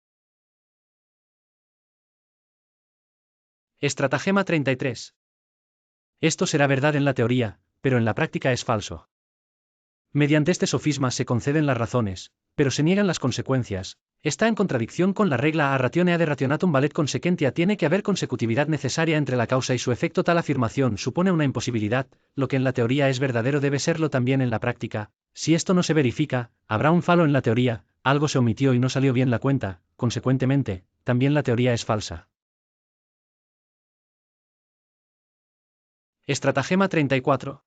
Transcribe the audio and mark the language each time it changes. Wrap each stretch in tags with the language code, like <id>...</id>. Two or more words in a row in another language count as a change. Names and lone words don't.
<es>Estratagema 33. Esto será verdad en la teoría, pero en la práctica es falso. Mediante este sofisma se conceden las razones, pero se niegan las consecuencias. Está en contradicción con la regla</es> <la>a ratione ad rationatum valet consequentia.</la> <es>Tiene que haber consecutividad necesaria entre la causa y su efecto. Tal afirmación supone una imposibilidad, lo que en la teoría es verdadero debe serlo también en la práctica. Si esto no se verifica, habrá un falo en la teoría, algo se omitió y no salió bien la cuenta, consecuentemente, también la teoría es falsa. Estratagema 34.</es>